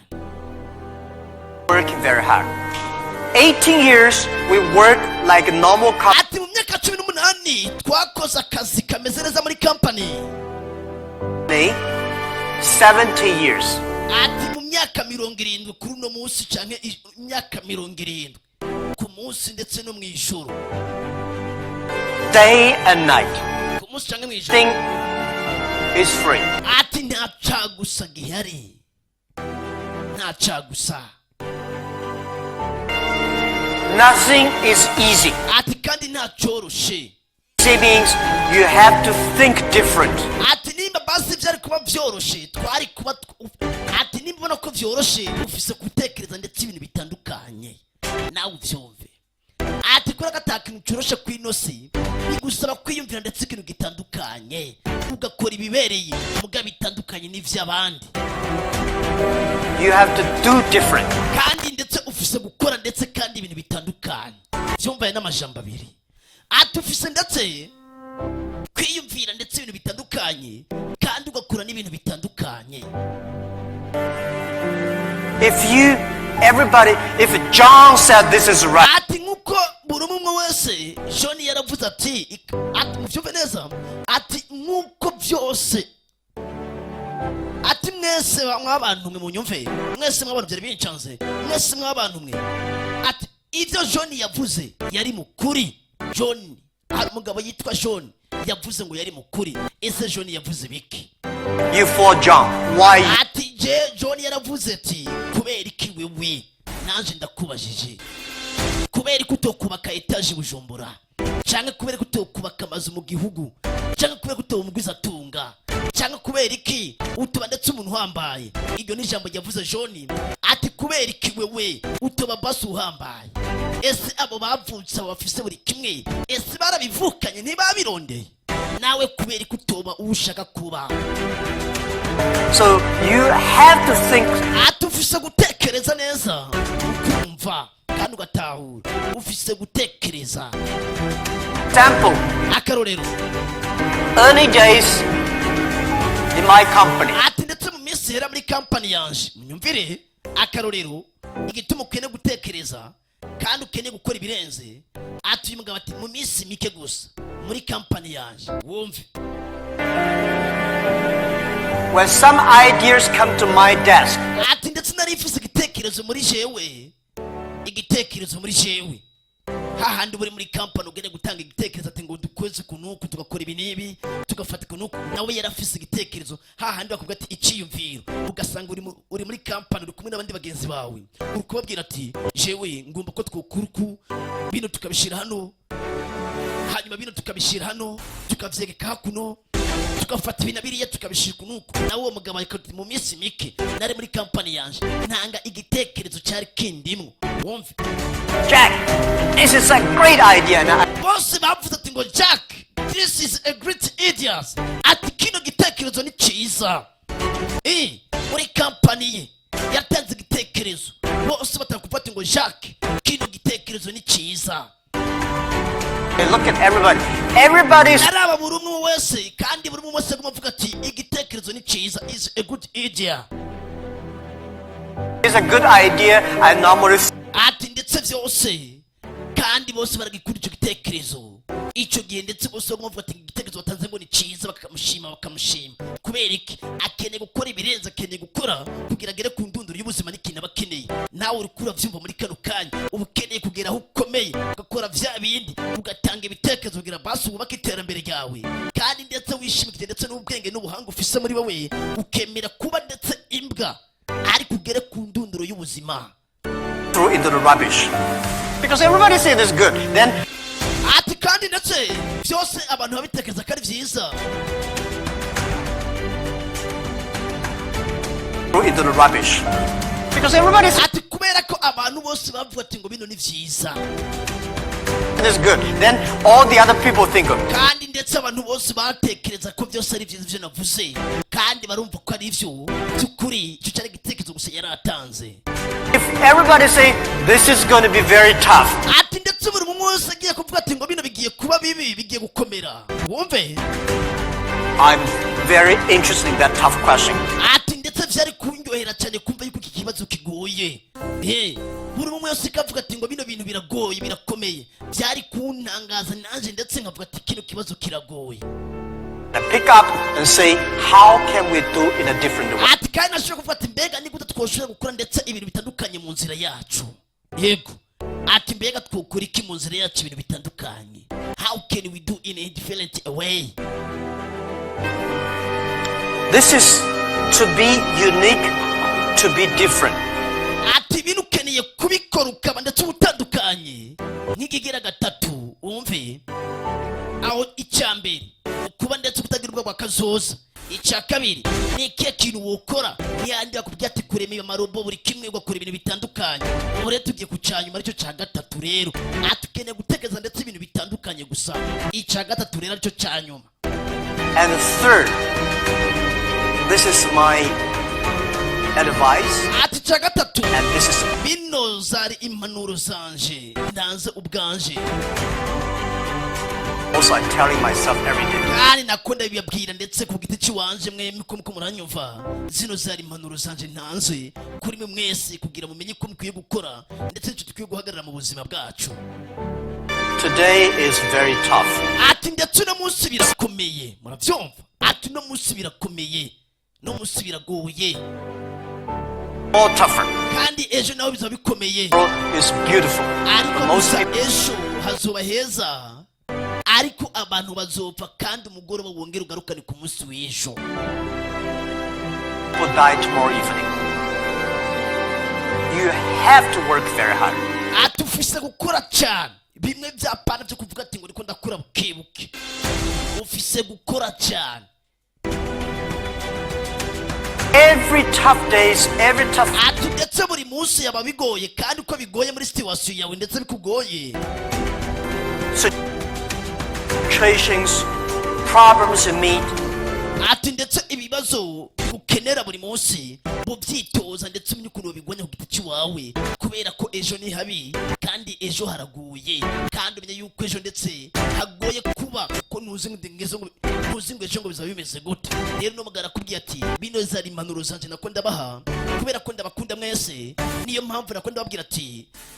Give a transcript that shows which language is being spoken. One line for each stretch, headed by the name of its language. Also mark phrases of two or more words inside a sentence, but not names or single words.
English: Working very hard. 18 years we work like a normal couple.
Rundi: ati mu myaka 18 twakoze akazi kameze neza muri company
English: 70 years.
Rundi: ati mu myaka 70 kuri uno munsi canke imyaka 70 ku munsi ndetse no mu ijoro
English: Day and night.
Rundi: ku munsi canke mu ijoro
English: Thing is free.
Rundi: ati nta cagusa gihari nta cagusa
English: Nothing is easy.
Rundi: ati kandi nta coroshe
English: Easy means you have to think different.
Rundi: ati nimba basi byari kuba byoroshe twari kuba ati nimba ubona ko byoroshe ufise gutekereza ndetse ibintu bitandukanye nawe uvyumve ati kora gatakintu coroshe kwinosi bigusaba kwiyumvira ndetse ikintu gitandukanye ugakora ibibereye muga bitandukanye n'ivy'abandi
English: You have to do different.
Rundi: kandi ndetse ufise gukora ndetse kandi ibintu bitandukanye byumvaye n'amajambo abiri ati ufise ndetse kwiyumvira ndetse ibintu bitandukanye kandi ugakora n'ibintu bitandukanye
English: If John said this is right,
Rundi: ati nkuko buri umwe wese John yaravuze ati muvyumve neza ati nkuko byose ati mwese mw'abantu mwe munyumve mwese mw'abantu byari bincanze mwese mw'abantu mwe ati ibyo John yavuze yari mukuri John hari umugabo yitwa John yavuze ngo yari mukuri ese John yavuze biki
English: you for John. Why?
Rundi: ati John yaravuze ati kubera iki wewe nanje ndakubajije kubera ko utokubaka etaje Bujumbura cyangwa kubera ko utokubaka amazu mu gihugu cyangwa kubera ko utomugwiza tunga cyangwa kubera iki utuba ndetse umuntu uhambaye iryo ni ijambo ryavuze John ati kubera iki wewe utoba basi uhambaye ese abo bavutse bafise buri kimwe ese barabivukanye ntibabirondeye nawe kubera ko utoba ushaka kuba
English: So you have to think.
Rundi: ati ufise gutekereza neza ukumva kandi ugatahura ufise gutekereza
English: Example,
Rundi: akarorero
English: early days in my company.
Rundi: ati ndetse mu minsi hera muri company yanje munyumvire akarorero igituma ukene gutekereza kandi ukene gukora ibirenze ati uyu mugabo ati mu minsi mike gusa muri company yanje wumve
English: When some ideas come to my desk,
Rundi: ati ndetse nari mfise igitekerezo muri jewe hahandi buri muri company ugende gutanga igitekerezo ati ngo dukoze kunuku tugakora ibi nibi tugafata kunuku nawe yarafise igitekerezo hahandi bakubwira ati iciyumviro ugasanga uri muri company uri kumwe n'abandi bagenzi bawe uri kubabwira ati jewe ngomba ko twokuruku bino tukabishira hano hanyuma bino tukabishira hano tukavyegeka hakuno tugafata ibintu biriya tukabishira kunuku nawe uwo mugabo akati mu minsi mike nari muri company yanje ntanga igitekerezo cyari kindimwo wumve
English: Jack, this is a great idea. Now,
Rundi: bose bavuze ati ngo Jack
English: this is a great idea
Rundi: ati kino gitekerezo ni cyiza muri company ye yatanze igitekerezo bose batakufata ngo Jack kino gitekerezo ni cyiza
English: look at everybody. Everybody's
Rundi: araba buri umwe wese kandi buri umwe wese avuga ati igitekerezo ni cyiza
English: is a good idea is a good idea. I normally
Rundi: ati ndetse byose kandi bose baragikura icyo gitekerezo icyo gihe ndetse bose bavuga ati igitekerezo batanze ngo ni cyiza bakamushima kubera iki akeneye gukora ibirenze akeneye gukora kugira agere ku ndunduro y'ubuzima n'ikintu abakeneye nkawe uri kuravyumva muri kano kanya ubukeneye kugera aho ukomeye ugakora vya bindi ugatanga ibitekerezo kugira basi wubake iterambere ryawe kandi ndetse wishimikije ndetse n'ubwenge n'ubuhanga ufise muri wowe ukemera kuba ndetse imbwa ariko ugere ku ndunduro y'ubuzima
English: throw into the rubbish. Because everybody say this is good. Then
Rundi: ati kandi ndetse byose abantu babitekereza ko ari vyiza
English: throw into the rubbish. Because everybody say
Rundi: ati kubera ko abantu bose bavuga ati ngo bino ni vyiza
English: this is good. Then all the other people think of it.
Rundi: kandi ndetse abantu bose batekereza ko byose ari vyiza ivyo navuze kandi barumva ko ari ivyo by'ukuri icyo cyari igitekerezo gusa yari atanze
English: If everybody say this is going to be very tough,
Rundi: ati ndetse buri umwe wese agiye kuvuga ati ngo bino bigiye kuba bibi bigiye gukomera wumve
English: I'm very interested in that tough question.
Rundi: ati ndetse vyari kunyohera cyane kumva yuko iki kibazo kigoye buri umwe wese akavuga ati ngo bino bintu biragoye birakomeye byari kuntangaza nanje ndetse nkavuga ati kino kibazo kiragoye
English: And pick up and say, how can we do in a different way?
Rundi: ati kandi nashobora kuvuga ati mbega ni gute twoshobora gukora ndetse ibintu bitandukanye mu nzira yacu yego ati mbega twokora iki mu nzira yacu ibintu bitandukanye
English: how can we do in a different way This is to be unique, to be different.
Rundi: ati ibintu ukeneye kubikora ukaba ndetse ubutandukanye nk'igigira gatatu wumve aho icyambere kuba ndetse kutagirwa kwa kazoza icya kabiri ni ikihe kintu wokora ntiyandi bakubwira ati kurema amarobo buri kimwe ugakora ibintu bitandukanye ubu rero tugiye kucanyuma aricyo cya gatatu rero atukeneye gutekereza ndetse ibintu bitandukanye gusa icya gatatu rero aricyo cya nyuma
English: And third, this is my advice,
Rundi: ati icya gatatu
English: and this is
Rundi: bino zari impanuro zanje ndanze ubwanje
English: also I'm telling myself every day.
Rundi: kandi nakunda bibabwira ndetse ku giti cy'iwanje mwembi ko muko muranyumva zino zari impanuro zanje ntanze kuri mwe mwese kugira mumenye ko mukwiye gukora ndetse nicyo dukwiye guhagarara mu buzima bwacu
English: Today is very tough.
Rundi: ati ndetse uno munsi birakomeye murabyumva ati uno munsi birakomeye no munsi biragoye
English: All tougher.
Rundi: kandi ejo naho bizaba bikomeye
English: Tomorrow is beautiful.
Rundi: ariko
English: Most
Rundi: gusa
English: people
Rundi: ejo hazoba heza ariko abantu bazopfa kandi umugoroba wongera ugarukane ku munsi w'ejo
English: will die tomorrow evening. You have to work very hard.
Rundi: ati ufise gukora cyane bimwe byapana byo kuvuga ati ngo niko ndakura bukebuke ufise gukora cyane
English: Every tough days, every tough
Rundi: ati ndetse buri munsi yaba bigoye kandi uko bigoye muri situation yawe ndetse bikugoye
English: situations, problems you meet,
Rundi: ati ndetse ibibazo ukenera buri munsi bubyitoza ndetse umenye ukuntu bigwanya ku giti cy'iwawe kubera ko ejo ni habi kandi ejo haraguye kandi umenye yuko ejo ndetse hagoye kuba ko ntuzi ngo ejo ngo bizaba bimeze gute rero n'umugara akubwiye ati bino zari impanuro zanje nako ndabaha kubera ko ndabakunda mwese niyo mpamvu nako ndababwira ati